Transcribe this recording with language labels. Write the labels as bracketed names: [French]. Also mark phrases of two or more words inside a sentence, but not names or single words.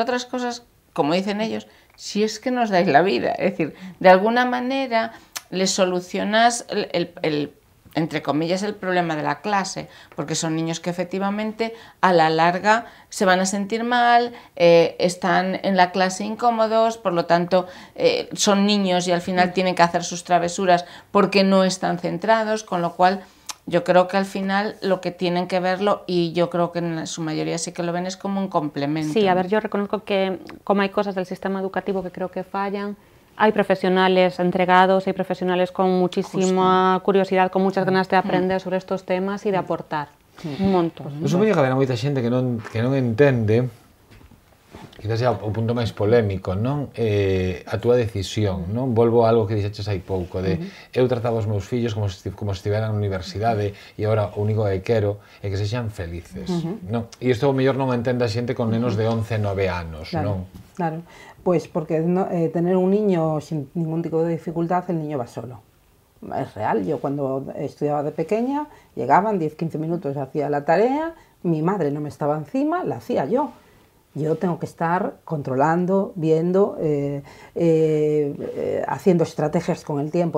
[Spanish] otras cosas, como dicen ellos, si es que nos dais la vida, es decir, de alguna manera les solucionas el entre comillas, el problema de la clase, porque son niños que efectivamente a la larga se van a sentir mal, están en la clase incómodos, por lo tanto son niños y al final tienen que hacer sus travesuras porque no están centrados, con lo cual yo creo que al final lo que tienen que verlo, y yo creo que en su mayoría sí que lo ven, es como un complemento. Sí, a ver, yo reconozco que como hay cosas del sistema educativo que creo que fallan, hay profesionales entregados, hay profesionales con muchísima curiosidad, con muchas ganas de aprender sobre estos temas y de aportar un montón. [Galician] Eu supoño que haberá moita xente que non entende, [Spanish] quizás sea [Galician] o punto máis polémico, non? A túa decisión, non? Volvo a algo que dixeches hai pouco, de eu trataba os meus fillos como se estiveran na universidade e agora o único que quero é que sexan felices, non? E isto o mellor non entende a xente con nenos de 11, 9 anos, non? [Spanish] Claro, pues porque tener un niño sin ningún tipo de dificultad, el niño va solo. Es real, yo cuando estudiaba de pequeña, llegaban 10-15 minutos, hacía la tarea, mi madre no me estaba encima, la hacía yo. Yo tengo que estar controlando, viendo, haciendo estrategias con el tiempo.